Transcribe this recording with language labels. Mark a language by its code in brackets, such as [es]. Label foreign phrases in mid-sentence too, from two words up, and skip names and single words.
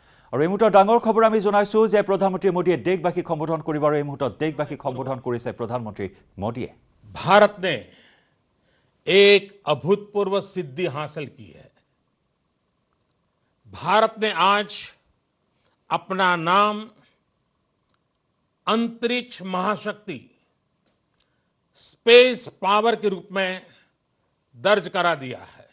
[as] আৰু এই মুহূৰ্তৰ ডাঙৰ খবৰ আমি জনাইছো যে প্ৰধানমন্ত্ৰী মোদীয়ে দেশবাসীক সম্বোধন কৰিব আৰু এই মুহূৰ্তত দেশবাসীক সম্বোধন কৰিছে প্ৰধানমন্ত্ৰী মোদীয়ে। [hi] भारत ने एक अभूतपूर्व सिद्धि हासिल की है। भारत ने आज अपना नाम अंतरिक्ष महाशक्ति [en] space power [hi] के रूप में दर्ज करा दिया है।